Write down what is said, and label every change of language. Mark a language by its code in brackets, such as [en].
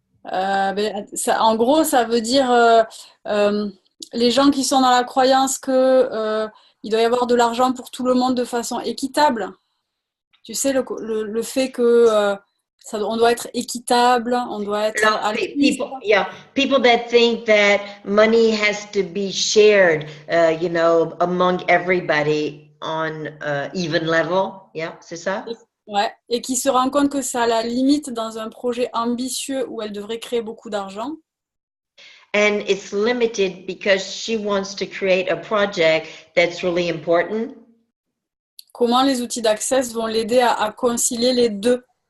[fr] En gros, ça veut dire les gens qui sont dans la croyance que il doit y avoir de l'argent pour tout le monde de façon équitable. Tu sais, le fait que on doit être équitable, on doit être altruiste. [en] People that think that money has to be shared, among everybody on even level. [fr] Yeah, c'est ça? Ouais, et qui se rend compte que ça la limite dans un projet ambitieux où elle devrait créer beaucoup d'argent. [en] And it's limited because she wants to create a project that's really important. [fr] Comment les outils d'Access vont l'aider à concilier les deux?